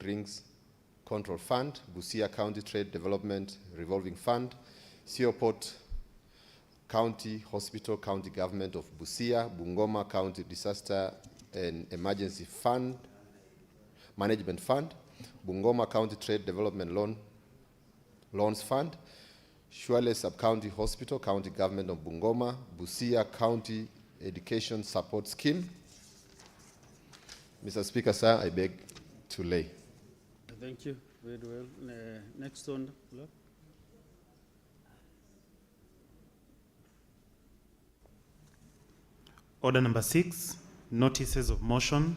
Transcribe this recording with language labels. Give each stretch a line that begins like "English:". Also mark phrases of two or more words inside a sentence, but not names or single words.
English: Drinks Control Fund, Busia County Trade Development Revolving Fund, Seoport County Hospital, County Government of Busia, Bungoma County Disaster and Emergency Fund, Management Fund, Bungoma County Trade Development Loans Fund, Shuale Sub-County Hospital, County Government of Bungoma, Busia County Education Support Scheme. Mr. Speaker, sir, I beg to lay. Thank you. Very well. Next one, Lord. Order number 6, notices of motion.